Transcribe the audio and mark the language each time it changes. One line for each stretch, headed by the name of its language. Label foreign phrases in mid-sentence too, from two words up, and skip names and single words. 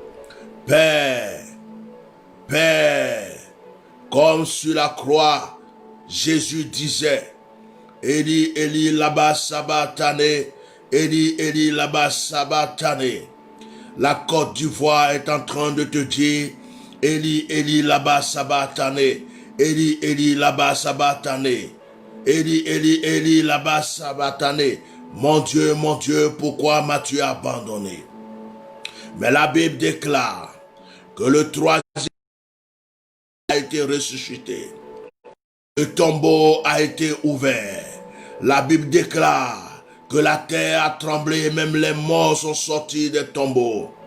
French: Père, Père, comme sur la croix, Jésus disait,
Aramaic: Eli, Eli, lama sabachthani, Eli, Eli, lama sabachthani.
French: La Côte d'Ivoire est en train de te dire,
Aramaic: Eli, Eli, lama sabachthani, Eli, Eli, lama sabachthani, Eli, Eli, Eli, lama sabachthani.
French: Mon Dieu, pourquoi m'as-tu abandonné? Mais la Bible déclare que le troisième a été ressuscité. Le tombeau a été ouvert. La Bible déclare que la terre a tremblé et même les morts sont sortis des tombeaux.